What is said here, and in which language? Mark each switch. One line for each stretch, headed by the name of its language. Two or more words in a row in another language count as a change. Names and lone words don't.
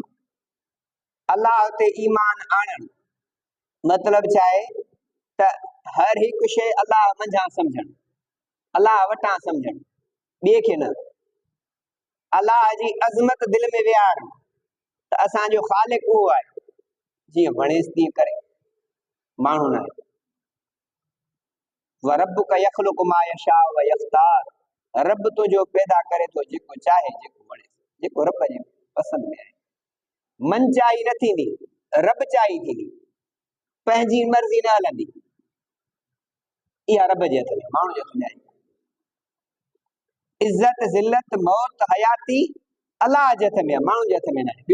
Sindhi: अल्लाह ते ईमान आणणु मतिलबु छा आहे त हर हिकु शइ अल्लाह मंझां सम्झणु, अल्लाह वटां सम्झणु, ॿिए खे न। अल्लाह जी अज़मत दिलि में विहारणु त असांजो ख़ालिक़ उहो आहे, जीअं वणेसि तीअं करे, माण्हू न आहे।
Arabic: وربك يخلق ما يشاء ويختار,
Sindhi: रब तुंहिंजो पैदा करे थो जेको चाहे, जेको वणे, जेको रब जे पसंदि में आहे। मन चाही न थींदी, रब चाही थींदी, पंहिंजी मर्ज़ी न हलंदी। इहा रब जे हथ में, माण्हू जे हथ में आहे। इज़त ज़िल्लत मौत हयाती अल्लाह जे हथ में आहे, माण्हू जे हथ में न आहे।